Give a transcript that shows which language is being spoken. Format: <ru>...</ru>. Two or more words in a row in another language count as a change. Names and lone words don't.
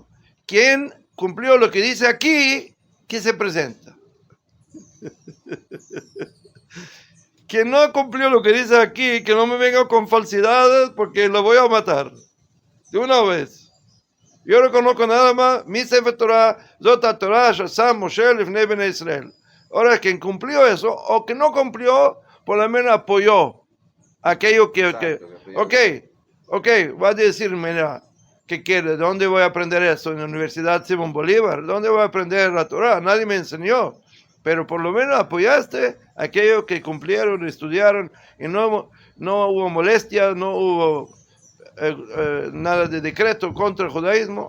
<es>Quien cumplió lo que dice aquí, que se presenta. Quien no cumplió lo que dice aquí, que no me venga con falsedades, porque lo voy a matar. De una vez. Yo no conozco nada más.</es> <he>Mi ספר תורה, זאת תורה, ששם, משה, לפני בני ישראל.</he> <es>Ahora, quien cumplió eso, o que no cumplió, por lo menos apoyó aquello que ok, va a decir, mira, ¿qué quiere? ¿Dónde voy a aprender eso? En la Universidad Simón Bolívar. ¿Dónde voy a aprender la Torah? Nadie me enseñó. Pero por lo menos apoyaste aquellos que cumplieron, estudiaron, y no hubo molestia, no hubo nada de decreto contra el judaísmo.</es>